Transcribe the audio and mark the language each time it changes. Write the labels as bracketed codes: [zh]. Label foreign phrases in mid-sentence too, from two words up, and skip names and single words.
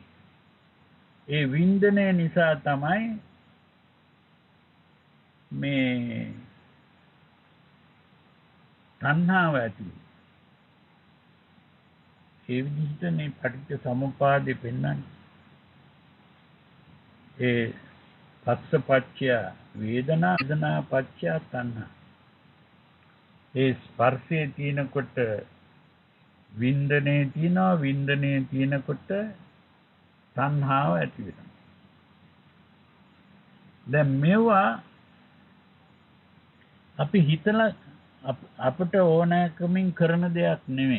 [si] ඒ වින්දනය නිසා තමයි මේ තණ්හාව ඇති වුනේ. ඒ විදිහට මේ පටිච්ච සමුප්පාදේ පෙන්වන්නේ. [pi] ඒ පස්සපච්චය වේදනා වේදනා පච්චය තණ්හා. [si] ඒ ස්පර්ශයේ තියෙනකොට වින්දනේ තියෙනවා. වින්දනේ තියෙනකොට තණ්හාව ඇති වෙනවා. දැන් මේවා අපි හිතලා අපිට ඕනෑකමින් කරන දෙයක් නෙමෙයි.